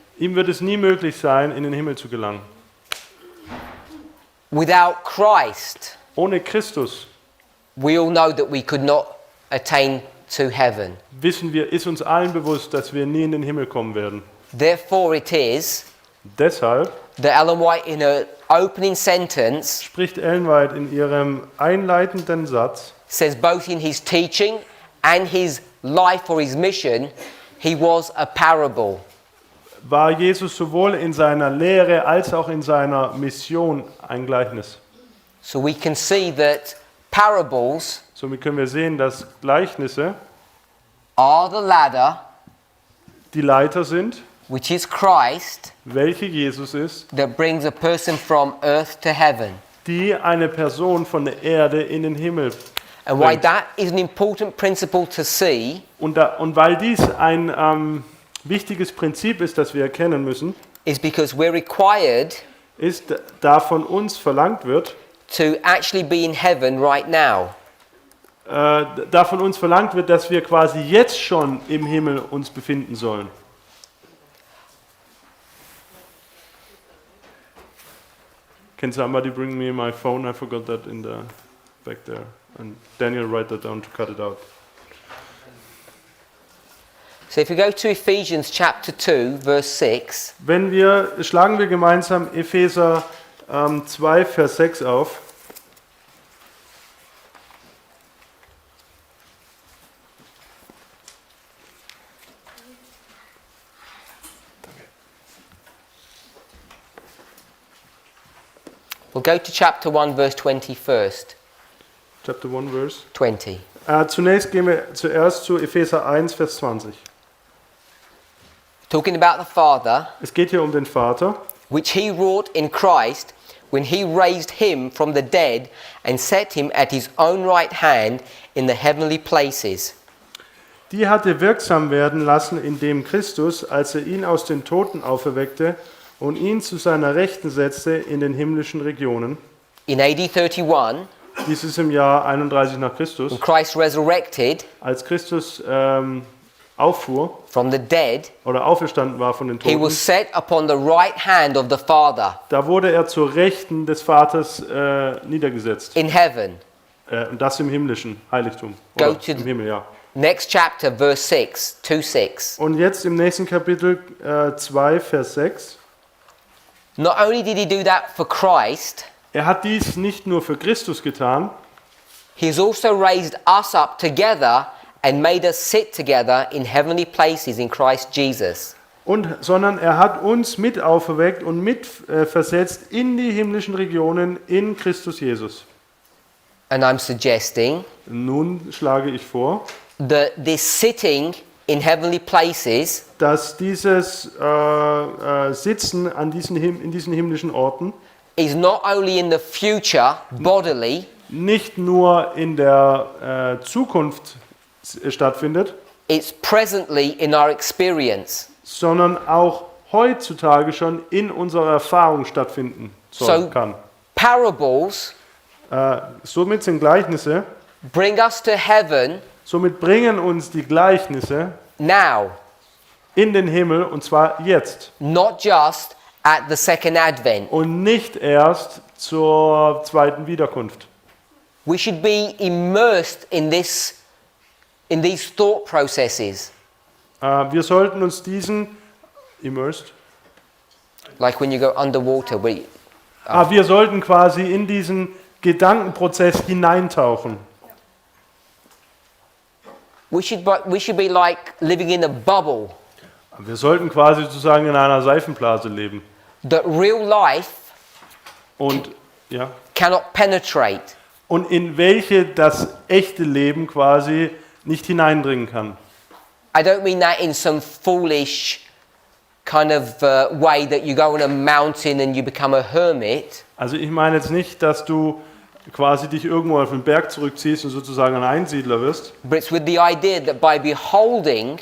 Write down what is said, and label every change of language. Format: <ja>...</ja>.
<de>ihm wird es nie möglich sein, in den Himmel zu gelangen.</de> <en>Without Christ,</en> <de>Ohne Christus,</de> <en>we all know that we could not attain to heaven.</en> <de>wissen wir, ist uns allen bewusst, dass wir nie in den Himmel kommen werden.</de> <en>Therefore it is</en> <de>Deshalb</de> <en>that Ellen White in her opening sentence</en> <de>spricht Ellen White in ihrem einleitenden Satz,</de> <en>says both in his teaching and his life or his mission, he was a parable.</en> <de>war Jesus sowohl in seiner Lehre als auch in seiner Mission ein Gleichnis.</de> <en>So we can see that parables</en> <de>Somit können wir sehen, dass Gleichnisse</de> <en>are the ladder,</en> <de>die Leiter sind,</de> <en>which is Christ,</en> <de>welche Jesus ist,</de> <en>that brings a person from earth to heaven.</en> <de>die eine Person von der Erde in den Himmel</de> <en>And why</en> <de>bringt.</de> <en>that is an important principle to see</en> <de>Und weil dies ein wichtiges Prinzip ist, das wir erkennen müssen,</de> <en>is because we're required</en> <de>ist, da von uns verlangt wird,</de> <en>to actually be in heaven right now.</en> <de>da von uns verlangt wird, dass wir quasi jetzt schon im Himmel uns befinden sollen.</de> <en>Can somebody bring me my phone? I forgot that in the back there. And Daniel, write that down to cut it out. So if we go to Ephesians chapter 2, verse 6,</en> <de>Schlagen wir gemeinsam Epheser 2, Vers 6 auf.</de> <en>we'll go to chapter 1, verse 20 first. Chapter 1, Verse 20.</en> <de>Zunächst gehen wir zuerst zu Epheser 1, Vers 20.</de> <en>Talking about the Father,</en> <de>Es geht hier um den Vater,</de> <en>which he wrought in Christ when he raised him from the dead and set him at his own right hand in the heavenly places.</en> <de>die hat er wirksam werden lassen in dem Christus, als er ihn aus den Toten auferweckte und ihn zu seiner Rechten setzte in den himmlischen Regionen.</de> <en>In AD 31,</en> <de>Dies ist im Jahr 31 nach Christus,</de> <en>when Christ resurrected</en> <de>als Christus auffuhr</de> <en>from the dead,</en> <de>oder auferstanden war von den</de> <en>he</en> <de>Toten.</de> <en>was set upon the right hand of the Father</en> <de>Da wurde er zur Rechten des Vaters niedergesetzt.</de> <en>in heaven.</en> <de>Und das im himmlischen Heiligtum.</de> <en>Go</en> <de>Oder</de> <en>to</en> <de>im Himmel, ja.</de> <en>Next chapter, verse 6, 2:6.</en> <de>Und jetzt im nächsten Kapitel 2, Vers 6.</de> <en>Not only did he do that for Christ,</en> <de>Er hat dies nicht nur für Christus getan,</de> <en>he's also raised us up together and made us sit together in heavenly places in Christ Jesus.</en> <de>sondern er hat uns mit auferweckt und mit versetzt in die himmlischen Regionen in Christus Jesus.</de> <en>And I'm suggesting</en> <de>Nun schlage ich vor,</de> <en>that this sitting in heavenly places</en> <de>dass dieses Sitzen in diesen himmlischen Orten</de> <en>is not only in the future bodily,</en> <de>nicht nur in der Zukunft stattfindet,</de> <en>it's presently in our experience.</en> <de>sondern auch heutzutage schon in unserer Erfahrung stattfinden kann.</de> <en>Parables</en> <de>Somit sind Gleichnisse</de> <en>bring us to heaven</en> <de>Somit bringen uns die Gleichnisse</de> <en>now,</en> <de>in den Himmel, und zwar jetzt.</de> <en>not just at the second advent.</en> <de>Und nicht erst zur zweiten Wiederkunft.</de> <en>We should be immersed in these thought processes.</en> <de>Wir sollten uns immersed.</de> <en>Like when you go underwater.</en> <de>Wir sollten quasi in diesen Gedankenprozess hineintauchen.</de> <en>We should be like living in a bubble.</en> <de>Wir sollten quasi sozusagen in einer Seifenblase leben.</de> <en>That real life</en> <de>Und, ja,</de> <en>cannot penetrate.</en> <de>und in welche das echte Leben quasi nicht hineindringen kann.</de> <en>I don't mean that in some foolish kind of way that you go on a mountain and you become a hermit.</en> <de>Also ich meine jetzt nicht, dass du quasi dich irgendwo auf den Berg zurückziehst und sozusagen ein Einsiedler wirst,</de> <en>But it's with the idea that by beholding,</en>